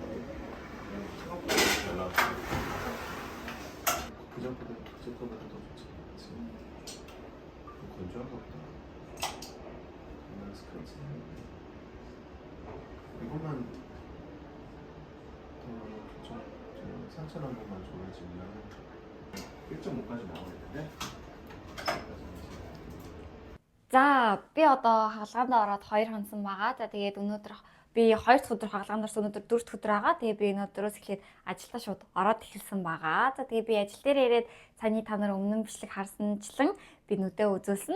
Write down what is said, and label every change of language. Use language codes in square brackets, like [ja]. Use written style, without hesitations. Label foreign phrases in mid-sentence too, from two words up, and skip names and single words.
[ko] 잘 나왔어. 그전보다 더 좋지. 그치? 건조한 것 같다. 스크래치. 이것만 더 상처 한 번만 좋아지면 1.5까지 나와야 되는데? [mn] За би одоо хаалгаанд ороод 2 хонсон байгаа. За тэгээд өнөөдөр би 2 дахь өдөр хаалгаанд орсон, өнөөдөр 4 дахь өдөр байгаа. Тэгээд би өнөөдрөөс эхлээд ажилдаа шууд ороод эхэлсэн байгаа. За тэгээд би ажил дээр ирээд саяны та нар өмнө бичлэг харсанчлан би нүдээ үзүүлсэн.